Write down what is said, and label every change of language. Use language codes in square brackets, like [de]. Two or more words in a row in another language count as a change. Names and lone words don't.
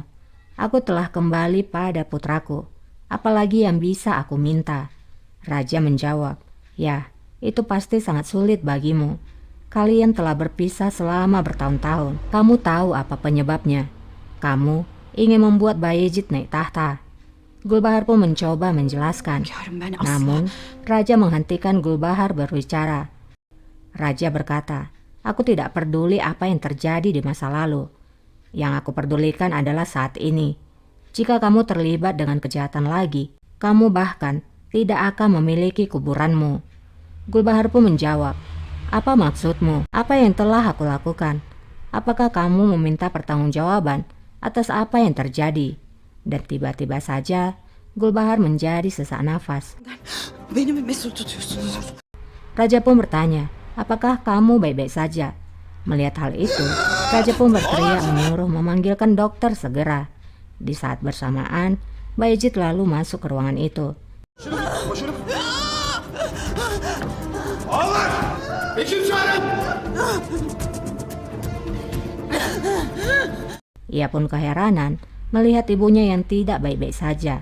[id] Aku telah kembali pada putraku. Apalagi yang bisa aku minta? Raja menjawab, ya, itu pasti sangat sulit bagimu. Kalian telah berpisah selama bertahun-tahun. Kamu tahu apa penyebabnya? Kamu ingin membuat Bayezid naik tahta. Gulbahar pun mencoba menjelaskan. [tr] Hünkârım ben asla. [id] Namun, Raja menghentikan Gulbahar berbicara. Raja berkata, aku tidak peduli apa yang terjadi di masa lalu. Yang aku pedulikan adalah saat ini. Jika kamu terlibat dengan kejahatan lagi, kamu bahkan tidak akan memiliki kuburanmu. Gulbahar pun menjawab, apa maksudmu? Apa yang telah aku lakukan? Apakah kamu meminta pertanggungjawaban atas apa yang terjadi? Dan tiba-tiba saja, Gulbahar menjadi sesak nafas. [tr] Beni mi mesul tutuyorsunuz? [id] Raja pun bertanya, apakah kamu baik-baik saja? Melihat hal itu, Raja pun berteriak menyuruh memanggilkan dokter segera. Di saat bersamaan, Bayezid lalu masuk ke ruangan itu. Ia pun keheranan melihat ibunya yang tidak baik-baik saja.